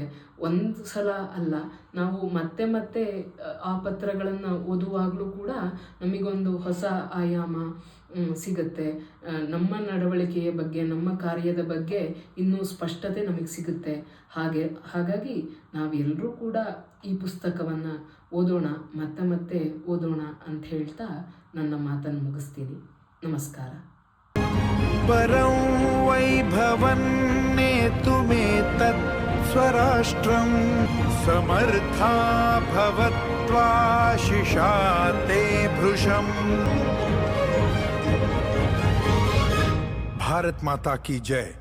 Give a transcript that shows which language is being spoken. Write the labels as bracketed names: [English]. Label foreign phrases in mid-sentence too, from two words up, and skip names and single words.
[Kannada] ಒಂದು ಸಲ ಅಲ್ಲ, ನಾವು ಮತ್ತೆ ಮತ್ತೆ ಆ ಪತ್ರಗಳನ್ನು ಓದುವಾಗಲೂ ಕೂಡ ನಮಗೊಂದು ಹೊಸ ಆಯಾಮ ಸಿಗುತ್ತೆ. ನಮ್ಮ ನಡವಳಿಕೆಯ ಬಗ್ಗೆ, ನಮ್ಮ ಕಾರ್ಯದ ಬಗ್ಗೆ ಇನ್ನೂ ಸ್ಪಷ್ಟತೆ ನಮಗೆ ಸಿಗುತ್ತೆ. ಹಾಗಾಗಿ ನಾವೆಲ್ಲರೂ ಕೂಡ ಈ ಪುಸ್ತಕವನ್ನು ಓದೋಣ, ಮತ್ತೆ ಮತ್ತೆ ಓದೋಣ ಅಂತ ಹೇಳ್ತಾ ನನ್ನ ಮಾತನ್ನು ಮುಗಿಸ್ತೀನಿ. ನಮಸ್ಕಾರ. [Sanskrit] परं वैभवन्नेतुमेतत् स्वराष्ट्रं समर्था भवत्वाशिषा ते भृशम्। [Hindi] भारत माता की जय।